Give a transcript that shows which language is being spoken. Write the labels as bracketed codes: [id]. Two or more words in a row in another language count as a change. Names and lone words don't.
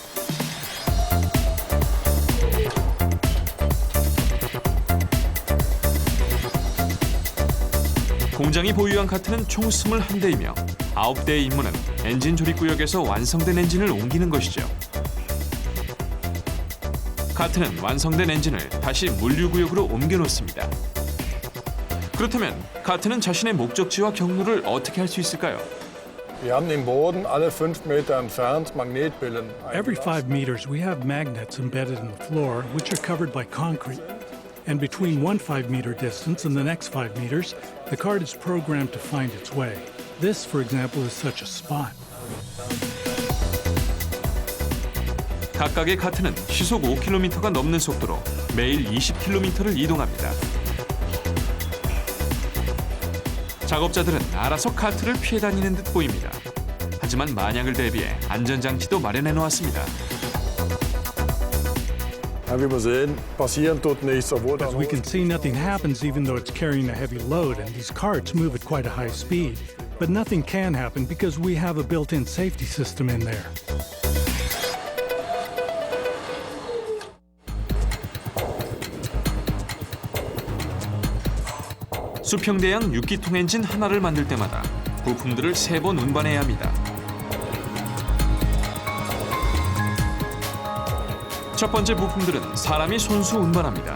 [ko] 공장이 보유한 카트는 총 21대이며 9대의 임무는 엔진 조립 구역에서 완성된 엔진을 옮기는 것이죠. 카트는 완성된 엔진을 다시 물류구역으로 옮겨놓습니다. 그렇다면 카트는 자신의 목적지와 경로를 어떻게 할 수 있을까요? [de] Wir haben den Boden alle 5 Meter entfernt Magnetbillen. [en] Every 5 meters, we have magnets embedded in the floor, which are covered by concrete. And between one 5-meter distance and the next 5 meters, the cart is programmed to find its way. This, for example, is such a spot. [ko] 각각의 카트는 시속 5km가 넘는 속도로 매일 20km를 이동합니다. 작업자들은 알아서 카트를 피해 다니는 듯 보입니다. 하지만 만약을 대비해 안전장치도 마련해 놓았습니다. [de] Wie wir sehen, passieren tut nichts, obwohl [en] As we can see, nothing happens even though it's carrying a heavy load, and these carts move at quite a high speed. But nothing can happen because we have a built-in safety system in there. [ko] 수평대양 6기통 엔진 하나를 만들 때마다 부품들을 3번 운반해야 합니다. 첫 번째 부품들은 사람이 손수 운반합니다.